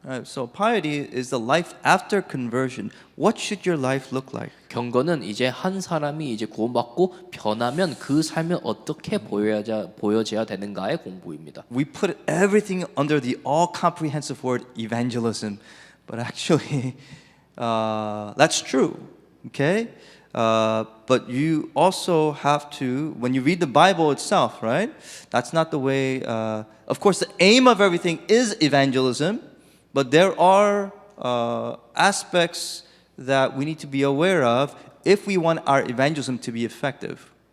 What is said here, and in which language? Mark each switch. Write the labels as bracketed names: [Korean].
[English] So piety is the life after conversion. What should your life look like? [Korean] 경건은 이제 한 사람이 이제 구원받고 변하면 그 삶이 어떻게 보여져야 되는가의 공부입니다. [English] We put everything under the all-comprehensive word evangelism, but actually, that's true. Okay, but you also have to, when you read the Bible itself, right? That's not the way. Of course, the aim of everything is evangelism, but there are aspects that we need to be aware of if we want our evangelism to be effective.